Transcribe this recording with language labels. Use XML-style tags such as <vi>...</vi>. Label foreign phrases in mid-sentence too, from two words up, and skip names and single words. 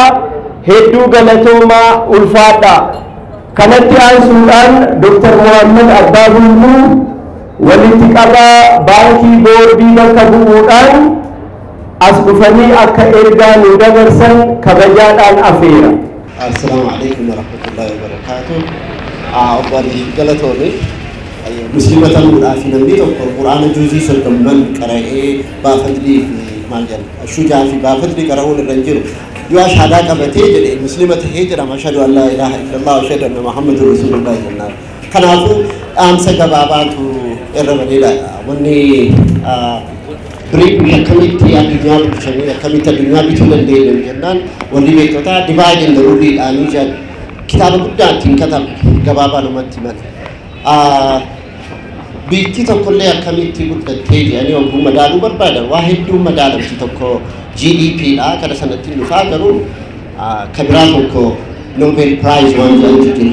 <om>hedduu galatoomaa ulfaadha. kanatti aansuudhaan Dr. Muhammad Abbaa Bulbul walitti qabaa baankii boordii bakka bu'uudhaan as dhufanii akka ergaa nu dabarsan kabajaadhaan afeera.</om> <ar>السلام عليكم ورحمة الله وبركاته.</ar> <om>Obboleeyyi galatoonni musliimota mudaafi namni tokko quraana juuzii soddomman qara'ee baafadlii fi maal jedhama shujaa fi baafadlii qara'uun irra jiru yoo ashaadaa qabatee jedhe musliima tahee jedhama</om> <ar>أشهد أن لا إله إلا الله وأشهد أن محمدا رسول الله</ar> <om>jennaan. Kanaafuu dhaamsa gabaabaatu irra bareeda. Wanni biriik akkamitti addunyaa bulchanii akkamitti addunyaa bituu dandeenyu jennaan wanni beektotaa</om> <en>divide and rule</en> <om>dhaanii jedhu kitaaba guddaa ittiin katabe gabaabaalumatti himan. Biitti tokkollee akkamitti guddattee jedhanii oguu madaaluu barbaadan waa hedduu madaalamti tokko GDP dha kana sanatti dhufaa garuu kan biraa tokko Nobel Prize waan jedhamtu jira.</om>